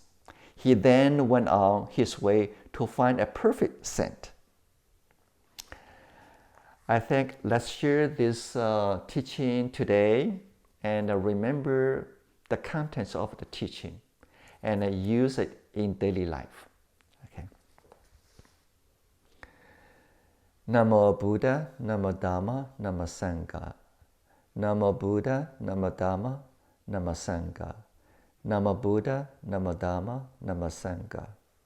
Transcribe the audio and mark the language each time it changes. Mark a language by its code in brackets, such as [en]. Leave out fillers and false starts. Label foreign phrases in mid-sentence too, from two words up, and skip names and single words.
[en] He then went on his way to find a perfect saint. I think let's share this teaching today and remember the contents of the teaching and use it in daily life. [pi] Namo Buddha, Namo Dhamma, Namo Sangha. Namo Buddha, Namo Dhamma, Namo Sangha. Namo Buddha, Namo Dhamma, Namo Sangha.